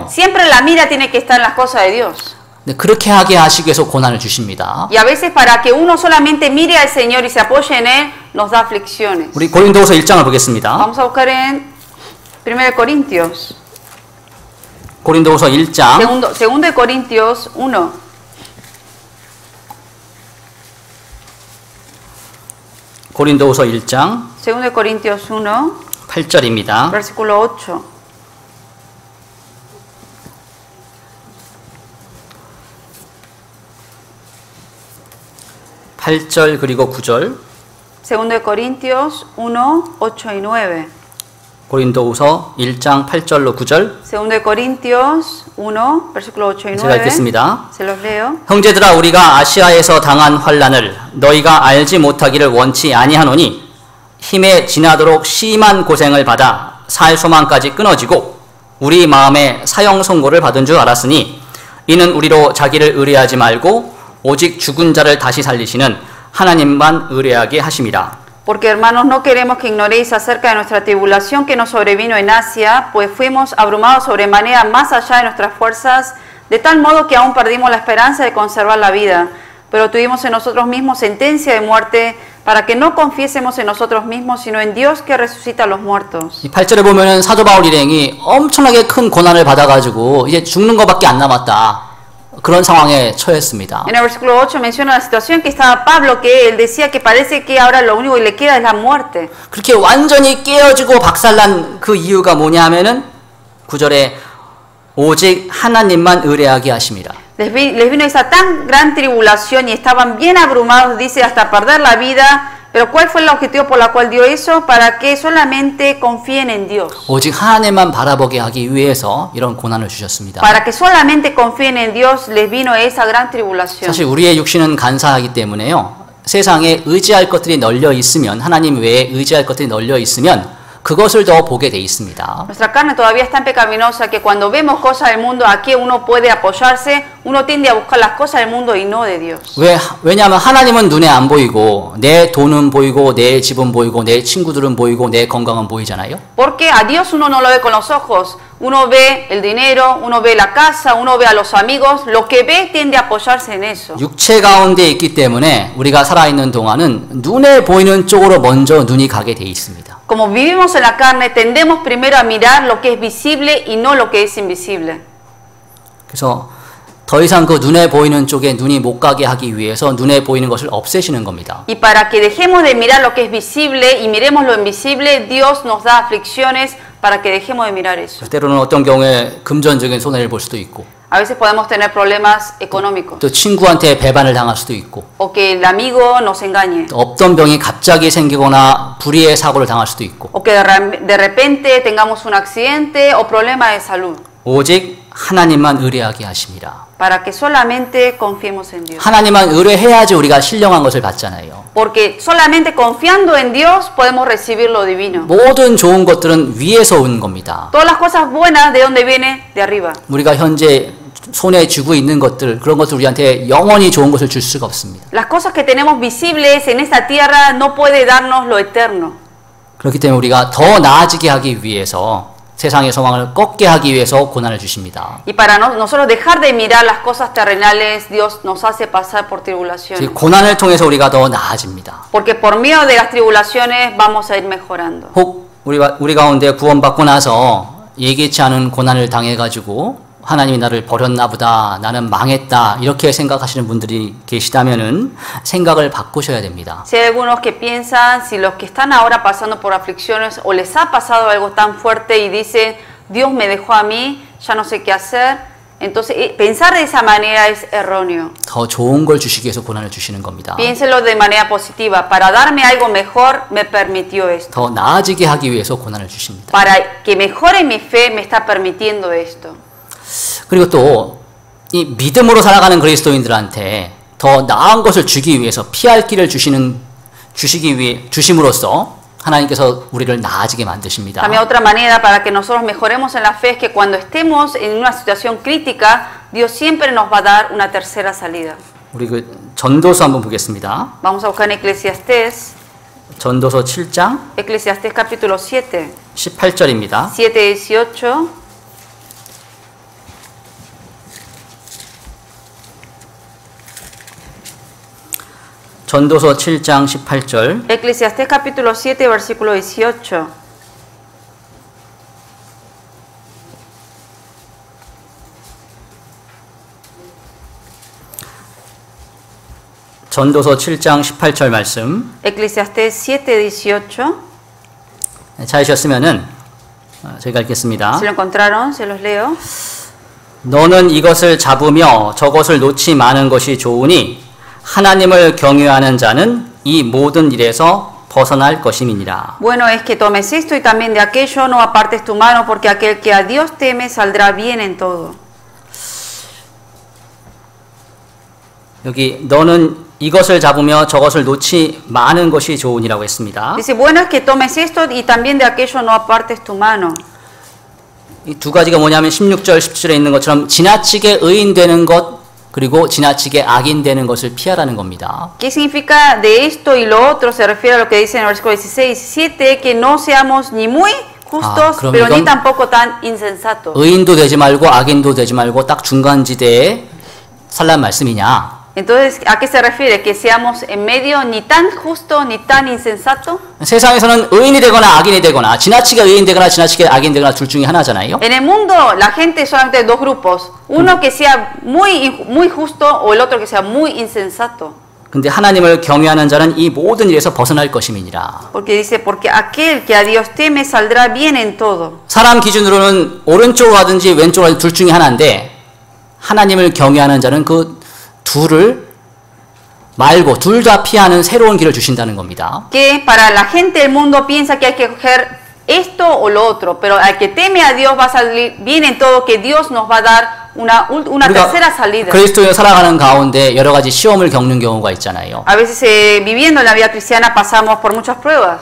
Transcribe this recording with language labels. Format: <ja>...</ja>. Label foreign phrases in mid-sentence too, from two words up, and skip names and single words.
<es>Siempre la mira tiene que estar en las cosas de Dios.</es> <ko>그렇게 하게 하시기 위해서 고난을 주십니다.</ko> <es>Y a veces para que uno solamente mire al Señor y se apoye en Él, nos da aflicciones.</es> <ko>우리 고린도후서 1장을 보겠습니다.</ko> <es>Vamos a buscar en 1 Corintios.</es> <ko>고린도후서 1장.</ko> <es>Segundo de Corintios 1.</es> <ko>고린도후서 1장.</ko> <es>Segundo de Corintios 1,</es> <ko>8절입니다.</ko> <es>versículo 8.</es> <ko>팔 절 그리고 9절.</ko> <es>Segundo de Corintios 1, 8 y 9.</es> <ko>고린도후서 1장 8절로 9절.</ko> <es>Segundo de Corintios 1, versículo 8 y 9.</es> <ko>제가 읽겠습니다.</ko> <es>Se los leo.</es> <ko>형제들아 우리가 아시아에서 당한 환난을 너희가 알지 못하기를 원치 아니하노니 힘에 지나도록 심한 고생을 받아 살 소망까지 끊어지고 우리 마음에 사형 선고를 받은 줄 알았으니 이는 우리로 자기를 의뢰하지 말고 오직 죽은 자를 다시 살리시는 하나님만 의뢰하게 하심이라.</ko> <es>Porque hermanos, no queremos que ignoréis acerca de nuestra tribulación que nos sobrevino en Asia, pues fuimos abrumados sobremanera más allá de nuestras fuerzas, de tal modo que aún perdimos la esperanza de conservar la vida. Pero tuvimos en nosotros mismos sentencia de muerte, para que no confiésemos en nosotros mismos, sino en Dios que resucita a los muertos.</es> <ko>이 8절에 보면은 사도 바울 일행이 엄청나게 큰 고난을 받아가지고 이제 죽는 것밖에 안 남았다. 그런 상황에 처했습니다.</ko> <es>En el versículo 8 menciona la situación que estaba Pablo, que él decía que parece que ahora lo único que le queda es la muerte.</es> <ko>그렇게 완전히 깨어지고 박살난 그 이유가 뭐냐 하면은 9절에 오직 하나님만 의뢰하게 하심이라.</ko> <es>Les vino esa tan gran tribulación y estaban bien abrumados, dice, hasta perder la vida. Pero ¿cuál fue el objetivo por el cual dio eso? Para que solamente confíen en Dios.</es> <ko>오직 하나님만 바라보게 하기 위해서 이런 고난을 주셨습니다.</ko> <es>Para que solamente confíen en Dios les vino esa gran tribulación.</es> <ko>사실 우리의 육신은 간사하기 때문에요. 세상에 의지할 것들이 널려 있으면 하나님 외에 의지할 것들이 널려 있으면 그것을 더 보게 돼 있습니다.</ko> <es>Nuestra carne todavía es tan pecaminosa que cuando vemos cosas del mundo a que uno puede apoyarse, uno tiende a buscar las cosas del mundo y no de Dios.</es> <ko>왜냐하면 하나님은 눈에 안 보이고 내 돈은 보이고 내 집은 보이고 내 친구들은 보이고 내 건강은 보이잖아요.</ko> <es>Porque a Dios uno no lo ve con los ojos. Uno ve el dinero, uno ve la casa, uno ve a los amigos. Lo que ve tiende a apoyarse en eso.</es> <ko>육체 가운데 있기 때문에 우리가 살아있는 동안은 눈에 보이는 쪽으로 먼저 눈이 가게 돼 있습니다.</ko> <es>Como vivimos en la carne, tendemos primero a mirar lo que es visible y no lo que es invisible.</es> <ko>그래서 더 이상 그 눈에 보이는 쪽에 눈이 못 가게 하기 위해서 눈에 보이는 것을 없애시는 겁니다.</ko> <es>Y para que dejemos de mirar lo que es visible y miremos lo invisible, Dios nos da aflicciones para que dejemos de mirar eso.</es> <ko>때로는 어떤 경우에 금전적인 손해를 볼 수도 있고</ko> <es>A veces podemos tener problemas económicos.</es> <ko>또 친구한테 배반을 당할 수도 있고</ko> <es>O que el amigo nos engañe.</es> <ko>또 없던 병이 갑자기 생기거나 불의의 사고를 당할 수도 있고</ko> <es>O que de repente tengamos un accidente o problema de salud.</es> <ko>오직 하나님만 의뢰하게 하십니다.</ko> <es>Para que solamente confiemos en Dios.</es> <ko>하나님만 의뢰해야지 우리가 신령한 것을 받잖아요.</ko> <es>Porque solamente confiando en Dios podemos recibir lo divino.</es> <ko>모든 좋은 것들은 위에서 온 겁니다.</ko> <es>Todas las cosas buenas, ¿de dónde viene? De arriba.</es> <ko>우리가 현재 손에 쥐고 있는 것들, 그런 것들 우리한테 영원히 좋은 것을 줄 수가 없습니다.</ko> <es>Las cosas que tenemos visibles en esta tierra no puede darnos lo eterno.</es> <ko>그렇기 때문에 우리가 더 나아지게 하기 위해서 세상의 소망을 꺾게 하기 위해서 고난을 주십니다.</ko> <es>Y para nosotros dejar de mirar las cosas terrenales, Dios nos hace pasar por tribulaciones.</es> <ko>고난을 통해서 우리가 더 나아집니다.</ko> <es>Porque por medio de las tribulaciones vamos a ir mejorando.</es> <ko>혹 우리 가운데 구원받고 나서 예기치 않은 고난을 당해가지고 하나님이 나를 버렸나 보다, 나는 망했다, 이렇게 생각하시는 분들이 계시다면은 생각을 바꾸셔야 됩니다.</ko> <es>Si hay algunos que piensan, si los que están ahora pasando por aflicciones o les ha pasado algo tan fuerte y dicen, Dios me dejó a mí, ya no sé qué hacer, entonces pensar de esa manera es erróneo.</es> <ko>더 좋은 걸 주시기 위해서 고난을 주시는 겁니다.</ko> <es>Piénselo de manera positiva. Para darme algo mejor, me permitió esto.</es> <ko>더 나아지게 하기 위해서 고난을 주십니다.</ko> <es>Para que mejore mi fe, me está permitiendo esto.</es> <ko>그리고 또 이 믿음으로 살아가는 그리스도인들한테 더 나은 것을 주기 위해서 피할 길을 주심으로써 하나님께서 우리를 나아지게 만드십니다.</ko> <es>También otra manera para que nosotros mejoremos en la fe es que cuando estemos en una situación crítica, Dios siempre nos va a dar una tercera salida.</es> <ko>우리 그 전도서 한번 보겠습니다.</ko> <es>Vamos a buscar en Eclesiastés,</es> <ko>전도서 7장</ko> <es>Eclesiastés capítulo 7,</es> <ko>18절입니다.</ko> <es>7:18.</es> <ko>전도서 7장 18절.</ko> <es>Eclesiastés capítulo 7, versículo 18.</es> <ko>전도서 7장 18절 말씀.</ko> <es>Eclesiastés 7:18.</es> <ko>찾으셨으면은 제가 읽겠습니다.</ko> <es>Si lo encontraron, se los leo.</es> <ko>너는 이것을 잡으며 저것을 놓지 마는 것이 좋으니 하나님을 경외하는 자는 이 모든 일에서 벗어날 것임이니라.</ko> <es>Bueno es que tomes esto y también de aquello no apartes tu mano, porque aquel que a Dios teme saldrá bien en todo.</es> <ko>여기 너는 이것을 잡으며 저것을 놓지 마는 것이 좋으니라고 했습니다.</ko> <es>Dice, bueno es que tomes esto y también de aquello no apartes tu mano.</es> <ko>이 두 가지가 뭐냐면 16절 17절에 있는 것처럼 지나치게 의인되는 것 그리고 지나치게 악인되는 것을 피하라는 겁니다.</ko> <es>¿Qué significa de esto y lo otro? Se refiere a lo que dice en el versículo 16 y 17, que no seamos ni muy justos, pero ni tampoco tan insensatos.</es> <ko>의인도 되지 말고 악인도 되지 말고 딱 중간지대에 살란 말씀이냐?</ko> <es>Entonces, ¿a qué se refiere? ¿Que seamos en medio ni tan justo ni tan insensato?</es> <ko>세상에서는 의인이 되거나 악인이 되거나 지나치게 의인 되거나 지나치게 악인 되거나 둘 중에 하나잖아요.</ko> <es>En el mundo la gente solamente hay dos grupos, uno que sea muy justo o el otro que sea muy insensato.</es> <ko>근데 하나님을 경외하는 자는 이 모든 일에서 벗어날 것임이니라.</ko> <es>Porque dice, porque aquel que a Dios teme saldrá bien en todo.</es> <ko>사람 기준으로는 오른쪽으로 하든지 왼쪽으로 하든지 둘 중에 하나인데 하나님을 경외하는 자는 그 둘을 말고 둘 다 피하는 새로운 길을 주신다는 겁니다.</ko> <es>Que para la gente del mundo piensa que hay que coger esto o lo otro, pero al que teme a Dios va a salir bien en todo, que Dios nos va a dar una tercera salida.</es> <ko>그리스도인으로 살아가는 가운데 여러 가지 시험을 겪는 경우가 있잖아요.</ko> <es>A veces viviendo en la vida cristiana pasamos por muchas pruebas.</es>